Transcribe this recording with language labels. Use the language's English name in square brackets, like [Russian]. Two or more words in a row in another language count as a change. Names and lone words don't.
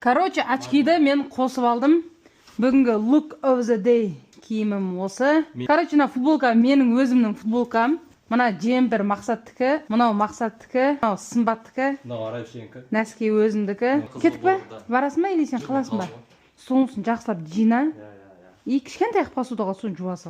[Kazakh] Короче, очкиді мен қосып алдым. Бүгінгі [English] look of the day [Kazakh] киімім осы. Короче, на футболка менің өзімнің футболкам. Мына джемпер мақсаттікі, мынау мақсаттікі, мынау сымбаттікі. Мынау Арайшенко. Нәски өзімдікі. Кетіп па? Барасың ба, или сен қаласың ба? Сонысын жақсылап жина. И кішкентай посудаға суын жуа сал.